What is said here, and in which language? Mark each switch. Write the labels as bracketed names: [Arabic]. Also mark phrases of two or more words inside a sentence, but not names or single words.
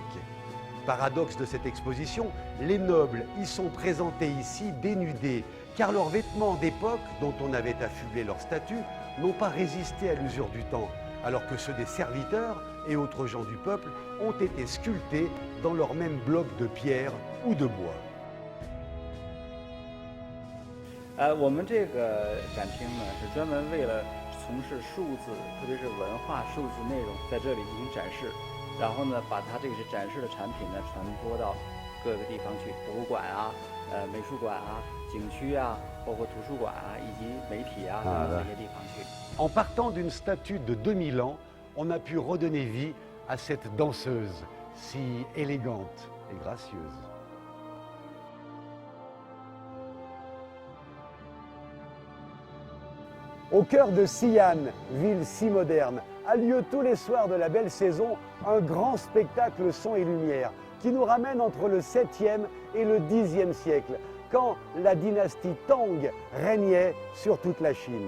[French] Paradoxe de cette exposition, les nobles y sont présentés ici dénudés, car leurs vêtements d'époque, dont on avait affublé leurs statues, n'ont pas résisté à l'usure du temps, alors que ceux des serviteurs et autres gens du peuple ont été sculptés dans leurs mêmes blocs de pierre ou de bois. [Chinese] 我们这个展厅呢，是专门为了从事数字，特别是文化数字内容，在这里进行展示。然后呢，把它这个是展示的产品呢，传播到各个地方去，博物馆啊、美术馆啊、景区啊，包括图书馆啊，以及媒体啊这些地方去。 [French] En partant d'une statue de 2000 ans, on a pu redonner vie à cette danseuse si élégante et gracieuse. Au cœur de Xi'an, ville si moderne, a lieu tous les soirs de la belle saison un grand spectacle son et lumière qui nous ramène entre le 7e et le 10e siècle, quand la dynastie Tang régnait sur toute la Chine.